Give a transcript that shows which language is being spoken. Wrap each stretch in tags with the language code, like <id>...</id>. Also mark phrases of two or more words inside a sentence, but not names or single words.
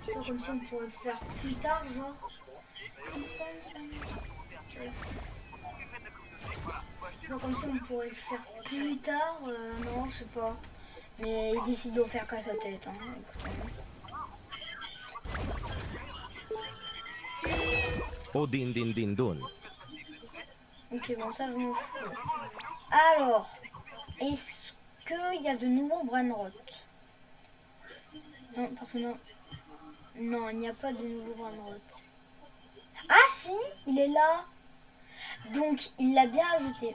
<fr>comme si on pourrait le faire plus tard, genre. C'est pas comme si on pourrait le faire plus tard, non, je sais pas. Mais il décide d'en faire qu'à sa tête, hein. O din din din dun. Ok, bon, ça je m'en fous. Alors, est-ce qu'il y a de nouveaux Brainrot? Non, parce que non. Non, il n'y a pas de nouveaux Brainrot. Ah si, il est là. Donc, il l'a bien ajouté.</fr>